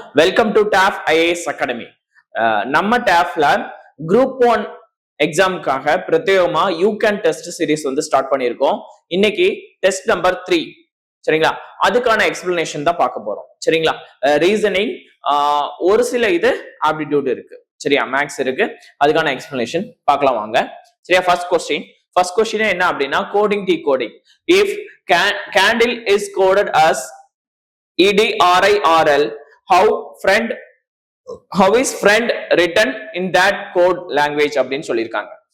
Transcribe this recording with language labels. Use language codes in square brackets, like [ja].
[en] Welcome to TAF IAS Academy. [ta] நம்ம TAFல Group 1 எக்ஸாமுக்காக பிரத்யேகமா you can test series start பண்ணியிருக்கோம். இன்னைக்கு test number 3. சரிங்களா? அதுக்கான எக்ஸ்பிளனேஷன் தான் பார்க்க போறோம். சரிங்களா? ரீசனிங் ஒரு சில இது ஆப்டிடியூட் இருக்கு. சரியா? மேக்ஸ் இருக்கு. அதுக்கான எக்ஸ்பிளனேஷன் பார்க்கலாம் வாங்க. சரியா? ஃபர்ஸ்ட் கொஸ்டின் என்ன அப்படின்னா coding decoding. [en] If candle is coded as EDRIRL, how is friend written in that code language [ta] அப்படின்னு சொல்லியிருக்காங்க.